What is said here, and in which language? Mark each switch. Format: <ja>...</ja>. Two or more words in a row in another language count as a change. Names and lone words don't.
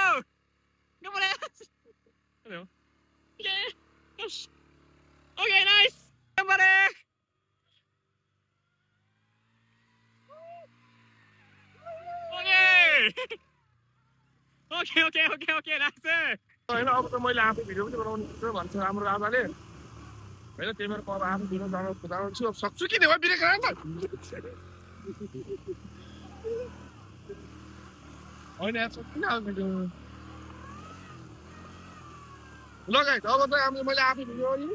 <ja>頑張れ。いいよ。いけ。よし。オッケー、ナイス。頑張れ。オッケー。オッケー、オッケー、オッケー、オッケー、ナイス。</ja> <ne>होइन अब त मैले आफै भिडियो पनि बनाउनु पर्छ भन्छ हाम्रो राजाले होइन त्यही भएर अब आफै भिडियो बनाउनु छु अब सक्छु कि देवा बिरेक राम त होइन यार सक्दिनँ अब भिडियो ल गाइस अब चाहिँ अब मैले आफै भिडियो</ne>